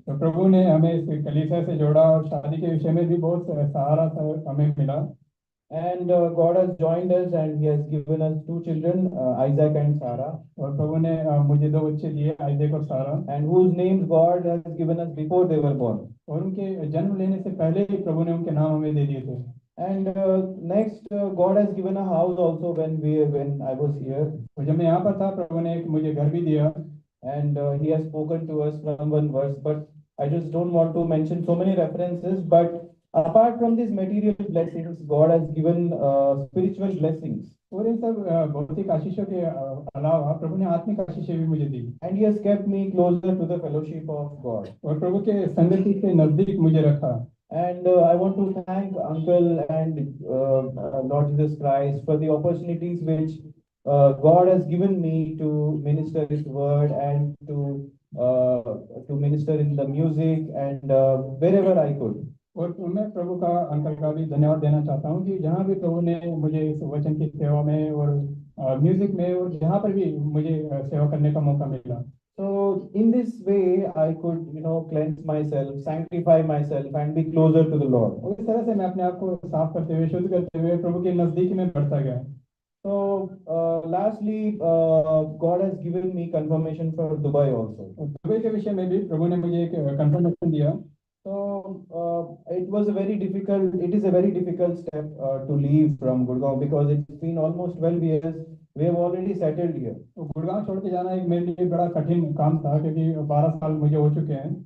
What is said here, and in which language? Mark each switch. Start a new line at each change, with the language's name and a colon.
Hindi: तो प्रभु ने हमें इस कलीसिया से जोड़ा और शादी के विषय में भी बहुत सहारा हमें मिला।
English: And God has joined us, and He has given us two children, Isaac and Sarah.
Hindi: और प्रभु ने मुझे दो बच्चे दिए, आइजैक और सारा।
English: And whose names God has given us before they were born.
Hindi: और उनके जन्म लेने से पहले ही प्रभु ने उनके नाम हमें दे दिए थे।
English: And next, God has given a house also when I was here.
Hindi: और जब मैं यहाँ पर था प्रभु ने मुझे घर भी दिया।
English: And He has spoken to us from one verse, but I just don't want to mention so many references. But apart from these material blessings, God has given spiritual blessings.
Hindi: और इन सब भौतिक आशीषों के अलावा प्रभु ने आत्मिक आशीषें भी मुझे दी।
English: And He has kept me closer to the fellowship of God.
Hindi: और प्रभु के संगति से नजदीक मुझे रखा।
English: And I want to thank Uncle and Lord Jesus Christ for the opportunities which God has given me to minister His word and to minister in the music and wherever I could.
Hindi: और मैं प्रभु का uncle का भी धन्यवाद देना चाहता हूँ कि जहाँ भी प्रभु ने मुझे इस वचन की सेवा में और म्यूजिक में और जहाँ पर भी मुझे सेवा करने का मौका मिला।
English: So in this way I could, cleanse myself, sanctify myself, and be closer to the Lord.
Hindi: और इस तरह से मैं अपने आप को साफ करते हुए, शुद्ध करते हुए प्रभु के नजदीक में बढ़ता गया।
English: So lastly, God has given me confirmation for Dubai also.
Hindi: Dubai के विषय में भी प्रभु ने मुझे एक कंफर्मेशन दिया।
English: So it is a very difficult step to leave from Gurgaon because it's been almost 12 years. We have already settled here.
Hindi: तो गुड़गांव छोड़ के जाना एक मेरे लिए बड़ा कठिन काम था क्योंकि 12 साल मुझे हो चुके हैं।